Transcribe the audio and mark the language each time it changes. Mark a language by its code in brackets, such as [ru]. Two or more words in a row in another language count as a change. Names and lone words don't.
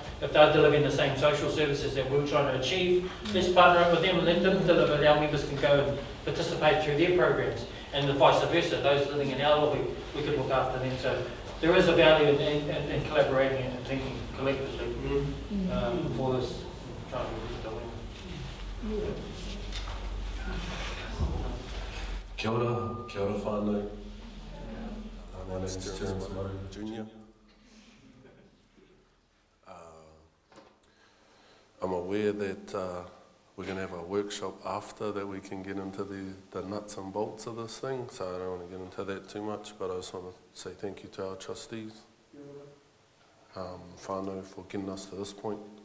[en] If they're delivering the same social services that we're trying to achieve, let's partner up with them and let them deliver, and our members can go and participate through their programs, and the vice versa. Those living in our lobby, we could look after them. So there is a value in collaborating and thinking collectively for this, trying to get the win. [mi] Kia ora whānau. [en] My name is Terence Mauri Jr. I'm aware that we're going to have a workshop after that we can get into the nuts and bolts of this thing, so I don't want to get into that too much, but I just want to say thank you to our trustees, whānau, for getting us to this point.